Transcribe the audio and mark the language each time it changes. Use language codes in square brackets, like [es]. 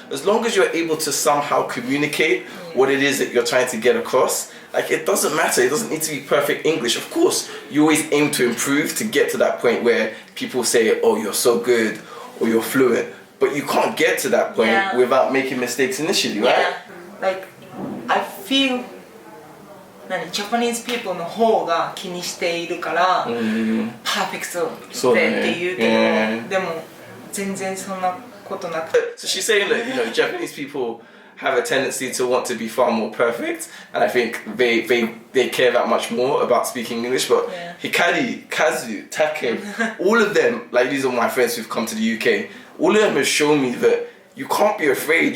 [en] As long as you're able to somehow communicate what it is that you're trying to get across, like, it doesn't matter. It doesn't need to be perfect English. Of course, you always aim to improve to get to that point where people say, oh, you're so good, or you're fluent. But you can't get to that point without making mistakes initially, right? Yeah. Like, I feel Japanese people [ja] の方が気にしているから、パーフェクトって言うけど、でも全然そんなことなくて。 [en] So she's saying that, you know, Japanese people have a tendency to want to be far more perfect, and I think they care that much more about speaking English. But Hikari, Kazu, Take, all of them, like, these are my friends who've come to the UK, all of them have shown me that you can't be afraid.